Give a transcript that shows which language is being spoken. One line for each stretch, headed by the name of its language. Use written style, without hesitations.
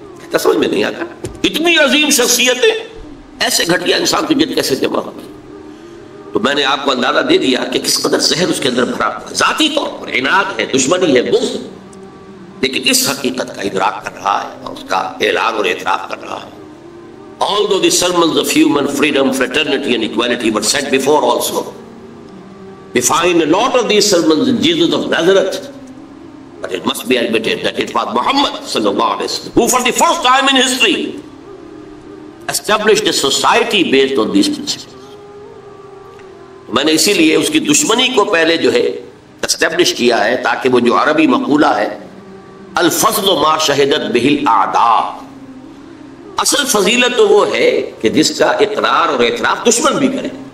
Urdu: کیا سمجھ میں نہیں آتا؟ اتنی عظیم شخصیتیں ایسے گھٹیا انسان کی جد کیسے جمع ہوئی؟ تو میں نے آپ کو اندازہ دے دیا کہ کس قدر زہر اس کے اندر بھرا ہوا ہے. ذاتی طور پر عناد ہے، دشمنی ہے، بغض، لیکن اس حقیقت کا ادراک کر رہا ہے اور اس کا اعلان اور اعتراف کر رہا ہے.
English: Although the sermons of human freedom, fraternity and equality were said before also, we find a lot of these sermons in Jesus of Nazareth, but it must be admitted that it was Muhammad sallallahu alaihi wasallam who for the first time in history established a society based on these principles.
Urdu: میں نے اسی لیے اس کی دشمنی کو پہلے جو ہے اسٹیبلش کیا ہے، تاکہ وہ جو عربی مقولہ ہے
Arabic: الفضل ما شہدت بہ الاعداء،
Urdu: اصل فضیلت تو وہ ہے کہ جس کا اقرار اور اعتراف دشمن بھی کرے.